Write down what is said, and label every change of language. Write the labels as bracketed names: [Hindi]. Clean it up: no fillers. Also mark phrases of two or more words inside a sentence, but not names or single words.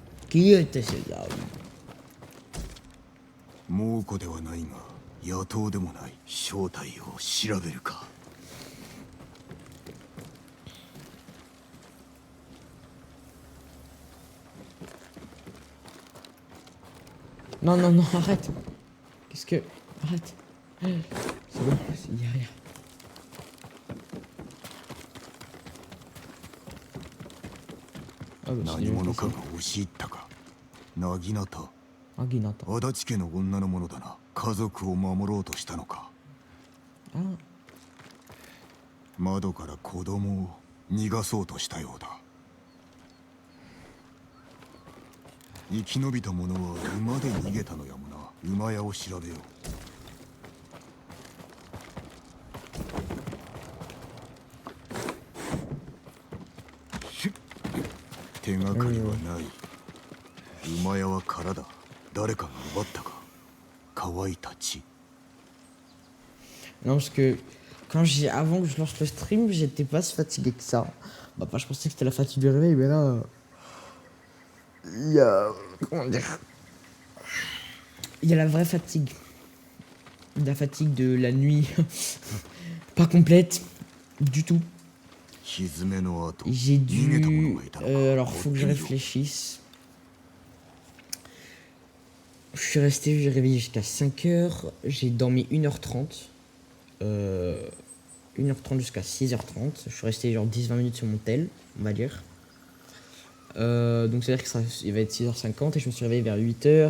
[French] Qui était ce gars? [Japanese] 猛虎ではないが野党でもない。正体を調べるか。 [French] Non, non, non, arrête. Qu'est-ce que... Arrête. C'est bon, il y a rien. Ah bah c'est [Japanese] 何 [French] déjà [Japanese] 者か [French] passé. [Japanese] が押し入ったか。なぎなた。 [French] Ah, Guinata. [Japanese] 足立家の女のものだな。家族を守ろうとしたのか。 Ah, 窓から子供を逃がそうとしたようだ。生き延びた者は馬で逃げたのやもな。馬屋を調べよう。手がかりはない。馬屋は空だ。誰かが奪ったか。乾いた血。 [French] non, parce que avant que je lance le stream, j'étais pas si fatigué que ça. Bah, je pensais que c'était la fatigue du réveil, mais là. Il y a. Comment dire? Il y a la vraie fatigue. La fatigue de la nuit. Pas complète. Du tout. [Japanese] 蹄の跡。 [French] J'ai [Japanese] 逃げた者 [French] dû. [Japanese] がいたのか。 [French] Alors, faut que je réfléchisse. Je suis resté, j'ai réveillé jusqu'à 5h. J'ai dormi 1h30. 1h30 jusqu'à 6h30. Je suis resté genre 10-20 minutes sur mon tel, on va dire. Donc c'est-à-dire qu'il va être 6h50 et je me suis réveillé vers 8h.